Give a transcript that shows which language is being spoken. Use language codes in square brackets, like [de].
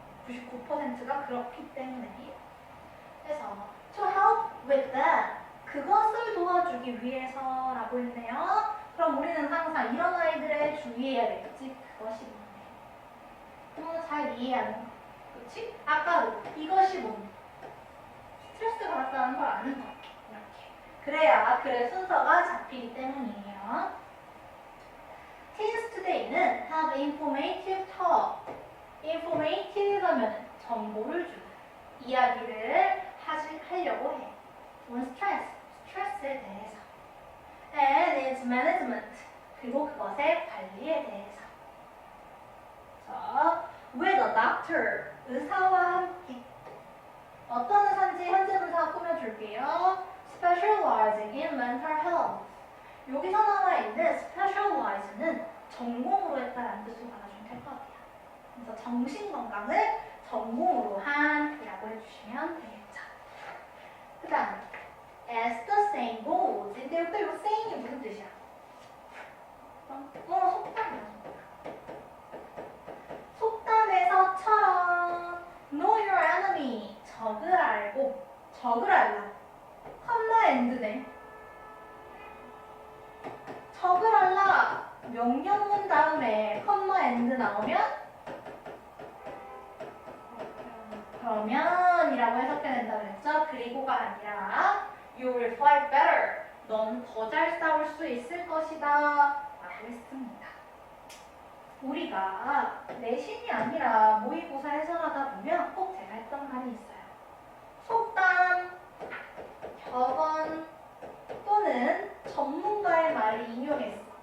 [ko] 99%가 그렇기 때문에. 그래서 [en] to help with that, [ko] 그것을 도와주기 위해서라고 했네요. 그럼 우리는 항상 이런 아이들에 주의해야겠지. 그것이 뭐네. 잘 이해하는 거. 그렇지? 아까도 이것이 뭔데? 스트레스가 왔다는 걸 아는 거. 이렇게. 그래야 글의 순서가 잡히기 때문이에요. [en] Teens today는 have informative talk. [ko] informative 하면 정보를 주는 이야기를 하려고 해. [en] on stress, [ko] 스트레스에 대해서. [en] and its management. [ko] 그리고 그것의 관리에 대해서. 자, [en] with a doctor. [ko] 의사와 함께. 어떤 의사인지 현재 분사가 꾸며줄게요. [en] specializing in mental health. [ko] 여기서 나와 있는 specialize는 전공으로 했다라는 뜻으로 받아주면 될 것 같아요. 그래서 정신건강을 전공으로 한이라고 해주시면 되겠죠. 그 다음 [en] as the saying goes. [ko] 근데 여기 이거 saying이 무슨 뜻이야? 속담이야. 속담에서처럼 [en] know your enemy. [ko] 적을 알고 적을 알라. 컴마 엔드네. 적을 알라. 명령문 다음에 컴마 엔드 나오면 그러면이라고 해석해야 된다고 했죠. 그리고가 아니라 [en] you will fight better. [ko] 넌 더 잘 싸울 수 있을 것이다 라고 했습니다. 우리가 내신이 아니라 모의고사 해설하다 보면 꼭 제가 했던 말이 있어요. 속담, 격언 또는 전문가의 말을 인용했어.